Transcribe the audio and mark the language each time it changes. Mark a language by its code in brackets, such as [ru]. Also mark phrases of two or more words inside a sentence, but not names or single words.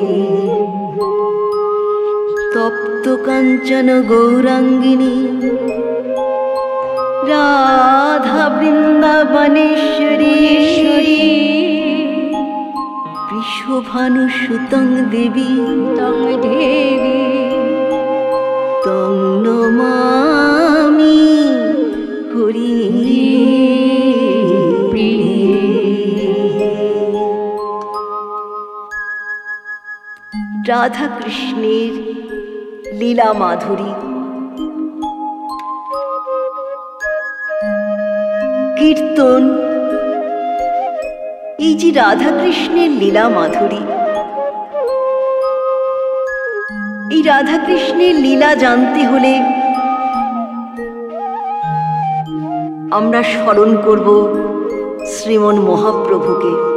[sa] तप्त कांचन गौरांगिनी राधा वृंदावनेश्वरी वृषभानुसुतं देवी तं नमामि हरि। [bn] রাধা কৃষ্ণের লীলা মাধুরী, কীর্তন এই যে রাধা কৃষ্ণের লীলা মাধুরী, এই রাধা কৃষ্ণের লীলা জানতে হলে আমরা স্মরণ করব শ্রীমন মহাপ্রভুকে।